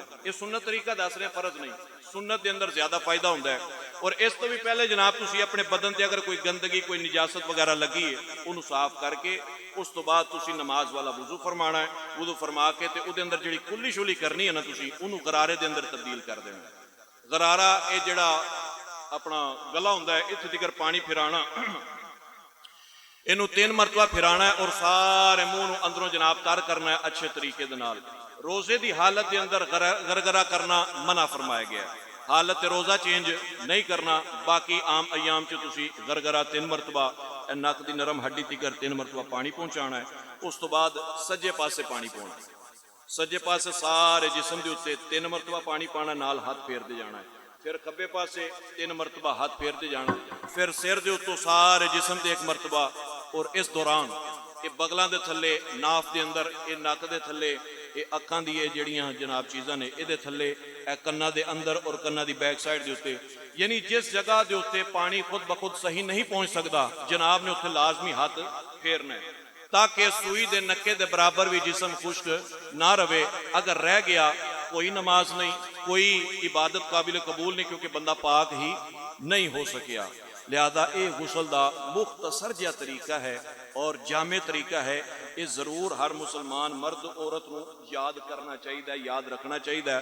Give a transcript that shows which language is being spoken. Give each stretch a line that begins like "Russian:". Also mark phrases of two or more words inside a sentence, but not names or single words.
Punjabi: یہ سنت طریقہ دس رہے فرض نہیں, سنت دے اندر زیادہ فائدہ ہوتا ہے. اور اس تو بھی پہلے جناب تسی اپنے بدن تے اگر کوئی گندگی کوئی نجاست وغیرہ لگی ہے انہوں صاف کر کے اس تو بعد تسی نماز والا وضو فرمانا ہے. وضو فرما کے تے او دے اندر جڑی کلی شولی کرنی ہے نا تسی انہوں غرارے دے اندر تبدیل کر دینا. غرارہ اے جڑا اپنا گلا ہوندا ہے اتھے تیکر پانی پھرانا, انہوں 3 مرتبہ پھرانا ہے اور سارے منہ اندروں جناب تار کرنا ہے اچھے طریقے دے نال. روزے دی حالت دے اندر گرگرہ کرنا منع فرمایا گیا ہے. حالت روزہ چینج نہیں کرنا, باقی عام ایام چ تسی گرگرہ 3 مرتبہ نک دی نرم ہڈی تیکر 3 مرتبہ پانی پہنچانا ہے. اس تو بعد سجے پاسے پانی پہنچانا. ਸੱਜੇ ਪਾਸੇ ਸਾਰੇ ਜਿਸਮ ਦੇ ਉੱਤੇ 3 ਮਰਤਬਾ ਪਾਣੀ ਪਾਣਾ, ਨਾਲ ਹੱਥ ਫੇਰਦੇ ਜਾਣਾ ਹੈ। ਫਿਰ ਖੱਬੇ ਪਾਸੇ 3 ਮਰਤਬਾ ਹੱਥ ਫੇਰਦੇ ਜਾਣਾ, ਫਿਰ ਸਿਰ ਦੇ ਉੱਤੋਂ ਸਾਰੇ ਜਿਸਮ ਤੇ 1 ਮਰਤਬਾ। ਔਰ ਇਸ ਦੌਰਾਨ ਇਹ ਬਗਲਾਂ ਦੇ ਥੱਲੇ, ਨਾਫ ਦੇ ਅੰਦਰ, ਇਹ ਨੱਕ ਦੇ ਥੱਲੇ, ਇਹ ਅੱਖਾਂ ਦੀ ਇਹ ਜਿਹੜੀਆਂ ਜਨਾਬ ਚੀਜ਼ਾਂ ਨੇ ਇਹਦੇ ਥੱਲੇ, ਇਹ ਕੰਨਾਂ ਦੇ ਅੰਦਰ ਔਰ ਕੰਨਾਂ ਦੀ
English: back side
Punjabi: ਦੇ ਉੱਤੇ, ਯਾਨੀ ਜਿਸ ਜਗ੍ਹਾ ਦੇ ਉੱਤੇ ਪਾਣੀ ਖੁਦ ਬਖੁਦ ਸਹੀ ਨਹੀਂ ਪਹੁੰਚ ਸਕਦਾ, ਜਨਾਬ ਨੇ ਉੱਥੇ ਲਾਜ਼ਮੀ ਹੱਥ ਫੇਰਨਾ ہے تاکہ سوئی دے نکے دے برابر بھی جسم خشک نہ رہے۔ اگر رہ گیا کوئی نماز نہیں، کوئی عبادت قابل قبول نہیں، کیونکہ بندہ پاک ہی نہیں ہو سکیا۔ لہذا یہ غسل دا مختصر جہا طریقہ ہے اور جامع طریقہ ہے، یہ ضرور ہر مسلمان مرد عورت نو یاد کرنا چاہیے، یاد رکھنا چاہیے۔